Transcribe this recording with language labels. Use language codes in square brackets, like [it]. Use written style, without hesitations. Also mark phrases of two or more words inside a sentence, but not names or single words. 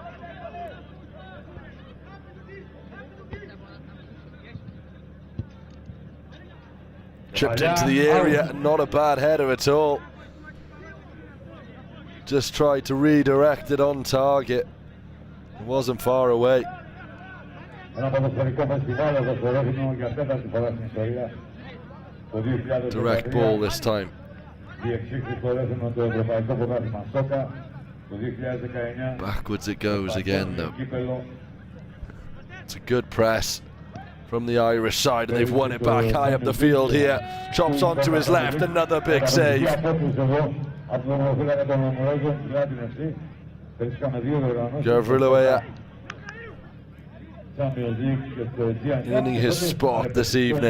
[en] Chipped into the area, not a bad header at all. Just tried to redirect it on target. It wasn't far away. [el] Ένα ποδοσφαιρικό φεστιβάλ εδώ στο Ρέθινο για τέταρτη φορά στην ιστορία. Το 2019 [en] Direct ball this time. [el] διεξήχθη στο Ρέθινο το Ευρωπαϊκό Πρωτάθλημα Σόκα. Το 2019 [en] Backwards it goes again though. [el] κύπελλο. [en] It's a good press from the Irish side, and they've won it back high up the field here. Chops onto his left, another big save. Gavriloea earning his spot this evening.